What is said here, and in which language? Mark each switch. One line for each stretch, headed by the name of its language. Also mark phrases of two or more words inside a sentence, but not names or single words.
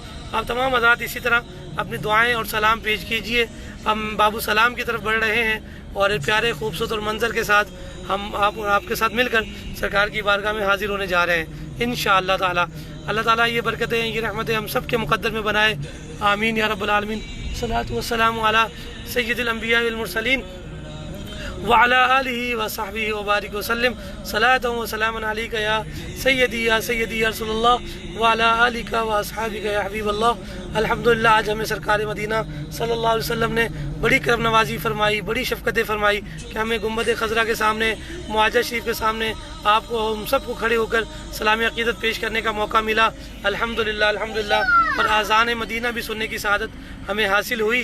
Hindi: आप तमाम हज़रात इसी तरह अपनी दुआएं और सलाम पेश कीजिए। हम बाबू सलाम की तरफ बढ़ रहे हैं और प्यारे खूबसूरत और मंजर के साथ हम आपके साथ मिलकर सरकार की बारगाह में हाजिर होने जा रहे हैं
Arabic: إن شاء الله تعالى.
Hindi: अल्लाह ताला ये बरकतें, ये रहमतें हम सब के मुक़द्दर में बनाए।
Arabic: آمين يا رب العالمين. الصلاة والسلام على سيد الأنبياء والمرسلين وعلى آله وصحبه وبارك وسلم. صلاة وسلام عليك يا سيدي يا رسول الله وعلى آلك وأصحابك يا حبيب الله.
Hindi: अल्हम्दुलिल्लाह, आज हमें सरकार मदीना
Arabic: صلى الله عليه وسلم
Hindi: ने बड़ी करम नवाजी फरमाई, बड़ी शफ़क़तें फरमाई कि हमें गुंबद खजरा के सामने, मुआजा शरीफ के सामने आपको, हम सबको खड़े होकर सलाम अक़ीदत पेश करने का मौका मिला।
Arabic: الحمد لله الحمد لله.
Hindi: और आज़ान मदीना भी सुनने की सआदत हमें हासिल हुई।